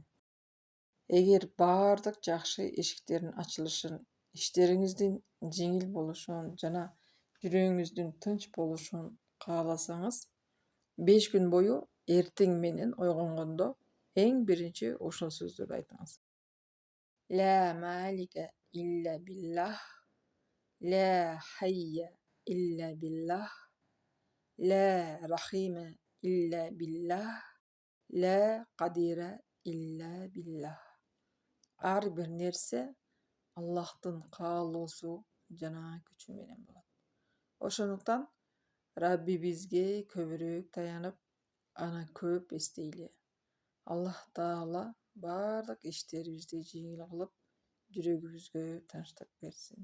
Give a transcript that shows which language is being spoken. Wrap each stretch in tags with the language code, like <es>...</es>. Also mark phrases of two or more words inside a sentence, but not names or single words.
<ky>Эгер баардык жакшы эшиктердин ачылышын, иштериңиздин жеңил болушун жана жүрөгүңүздүн тынч болушун кааласаңыз, 5 күн бою эртең менен ойгонгондо эң биринчи ошол сөздөрдү айтыңыз.</ky> <ar>لا مالك إلا بالله، لا حي إلا بالله، لا رحيم إلا بالله، لا قادر إلا بالله.</ar> <ky>Ар бир нерсе Аллахтын каалоосу жана күчү менен болот. Ошондуктан Раббибизге көбүрөөк таянып, аны көп эстейли. Аллах Таала баардык иштерибизди жеңил кылып, жүрөгүбүзгө тынчтык берсин.</ky>